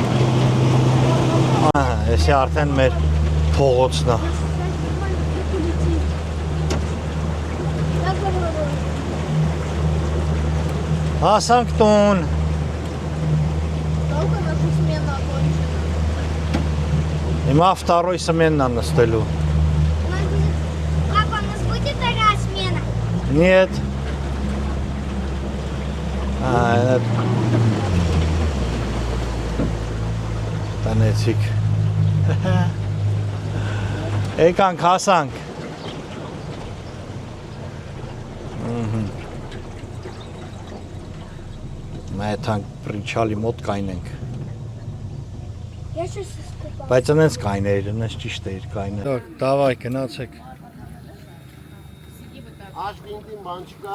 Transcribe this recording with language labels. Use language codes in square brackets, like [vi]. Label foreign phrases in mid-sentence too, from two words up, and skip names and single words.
[hy] Այսի արդեն մեր փողոցն է։ Հասանք տուն։ Հիմա [ru] второй смен [hy] է նստելու։ [ru] Папа, у нас будет вторая смена? Нет. [hy] Այդ Տանեցիք։ Եկանք, հասանք։ Մայթանք պրիչալի մոտ կայնենք։ [ru] Я сейчас искупал. [hy] Բայց այնց կայներ, այնց ճիշտ էր կայնը։ Դավայ, գնացեք։ Աչ բինտին բան չկա։